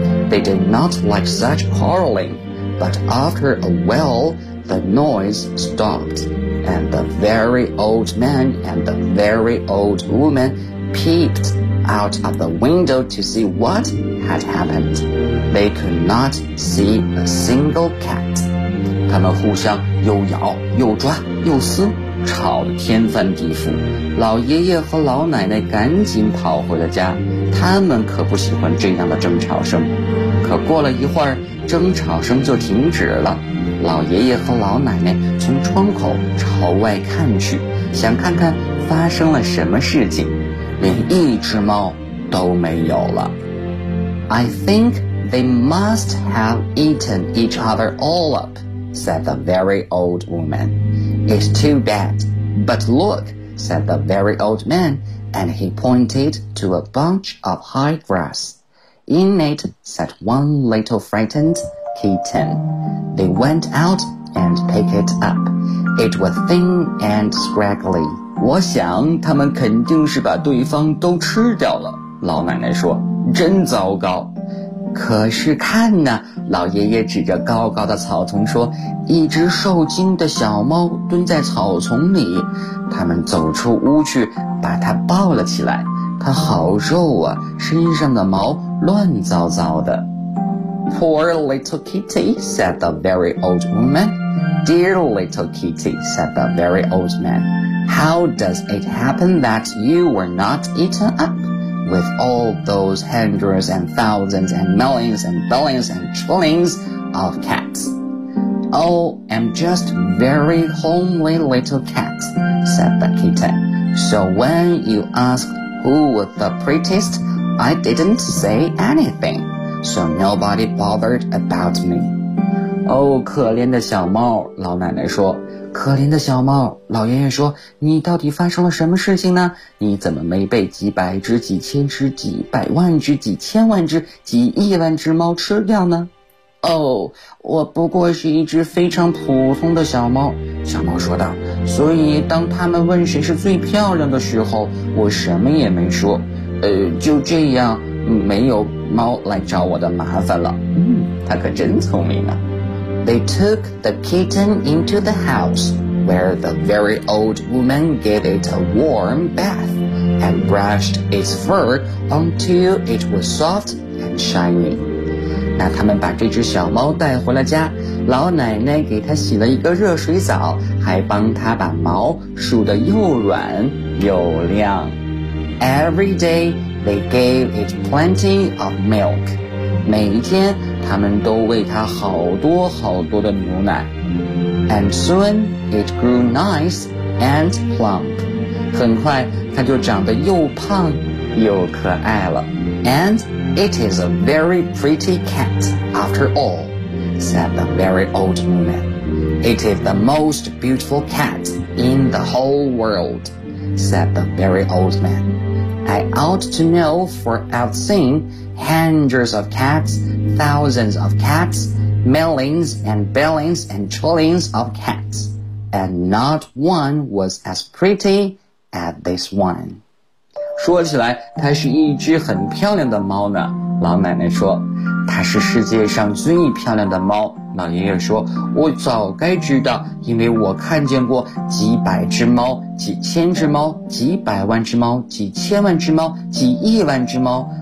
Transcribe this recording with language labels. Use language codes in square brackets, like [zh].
[en] They did not like such quarreling, but after a while, the noise stopped, and the very old man and the very old woman peeped out of the window to see what had happened. They could not see a single cat. [zh] 他们互相又咬又抓又撕，吵得天翻地覆。老爷爷和老奶奶赶紧跑回了家，他们可不喜欢这样的争吵声。可过了一会儿，争吵声就停止了。老爷爷和老奶奶从窗口朝外看去，想看看发生了什么事情，连一只猫都没有了。 [en] I think they must have eaten each other all up, said the very old woman. It's too bad. But look, said the very old man, and he pointed to a bunch of high grass. In it sat one little frightened kitten. They went out and picked it up. It was thin and scraggly. [zh] 我想他们肯定是把对方都吃掉了。老奶奶说，真糟糕。可是看呢，老爷爷指着高高的草丛说，一只受惊的小猫蹲在草丛里。他们走出屋去，把它抱了起来。它好瘦啊，身上的毛乱糟糟的。 [en] Poor little kitty, said the very old woman. Dear little kitty, said the very old man. How does it happen that you were not eaten up? With all those hundreds and thousands and millions and billions and trillions of cats. Oh, I'm just very homely little cat, said the kitten. So when you asked who was the prettiest, I didn't say anything. So nobody bothered about me. [zh] Oh, 可怜的小猫，老奶奶说。可怜的小猫，老爷爷说，你到底发生了什么事情呢？你怎么没被几百只、几千只、几百万只、几千万只、几亿万只猫吃掉呢？哦，我不过是一只非常普通的小猫，小猫说道。所以当他们问谁是最漂亮的时候，我什么也没说。就这样，没有猫来找我的麻烦了。嗯，它可真聪明啊。 [en] They took the kitten into the house, where the very old woman gave it a warm bath and brushed its fur until it was soft and shiny. [zh] 那他们把这只小猫带回了家，老奶奶给它洗了一个热水澡，还帮它把毛梳得又软又亮。 [en] Every day, they gave it plenty of milk. [zh] 每一天他们都喂他好多好多的牛奶。 [en] And soon it grew nice and plump. [zh] 很快他就长得又胖又可爱了。 [en] And it is a very pretty cat after all, said the very old woman. It is the most beautiful cat in the whole world, said the very old man. I ought to know for I've seenHundreds of cats, thousands of cats, millions and billions and trillions of cats. And not one was as pretty as this one. [zh] 说起来，它是一只很漂亮的猫呢，老奶奶说。它是世界上最漂亮的猫，老爷爷说。我早该知道，因为我看见过几百只猫，几千只猫，几百万只猫，几千万只猫，几亿万只猫。